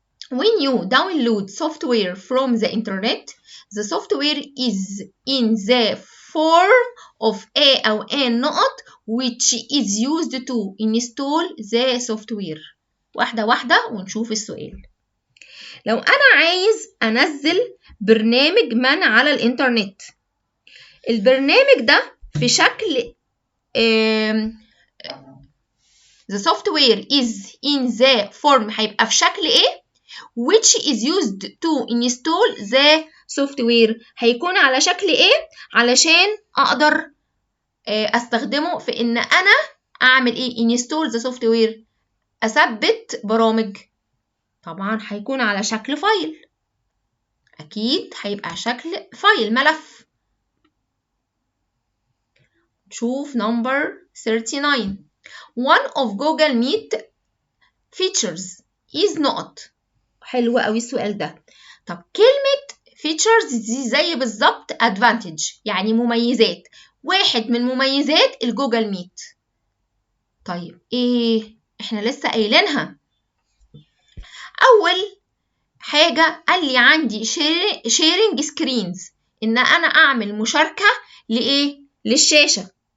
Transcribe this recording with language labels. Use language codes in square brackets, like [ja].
[en] When you download software from the internet, the software is in the form of a أو n [ar] نقط [en] which is used to install the software. [ar] واحدة واحدة ونشوف السؤال. لو أنا عايز أنزل برنامج من على الإنترنت، البرنامج ده في شكل [en] the software is in the form [ar] هيبقى في شكل إيه؟ [en] which is used to install the software [ar] هيكون على شكل إيه؟ علشان أقدر أستخدمه في إن أنا أعمل إيه؟ [en] install the software، [ar] أثبت برامج. طبعا هيكون على شكل فايل، أكيد هيبقى شكل فايل ملف. شوف [en] number 39. One of Google Meet features is not. [ar] حلو قوي السؤال ده. طب كلمة features دي زي بالظبط advantage، يعني مميزات. واحد من مميزات الجوجل ميت. طيب ايه؟ احنا لسه قايلينها. اول حاجة قال لي عندي [en] sharing screens، [ar] ان انا اعمل مشاركة لايه؟ للشاشة.